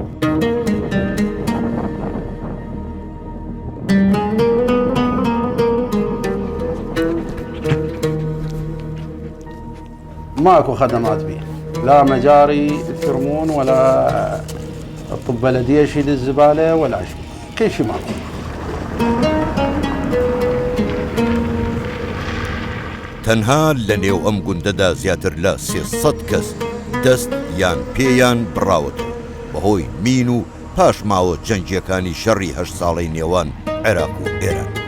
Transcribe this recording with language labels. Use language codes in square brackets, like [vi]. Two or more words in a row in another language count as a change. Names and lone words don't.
[ar] ماكو خدمات بيه، لا مجاري ترمون ولا الطب بلدية يشيل الزبالة ولا شيء، كل شيء ماكو. [ckb] تەنها لە نێو ئەم گوندەدا زیاتر لە 300 کەس دەست یان پێیان بڕاوەتەوە بەهۆی مین و پاشماوە جەنگیەکانی شەڕی 8 ساڵەی نێوان عێراق و ئێران.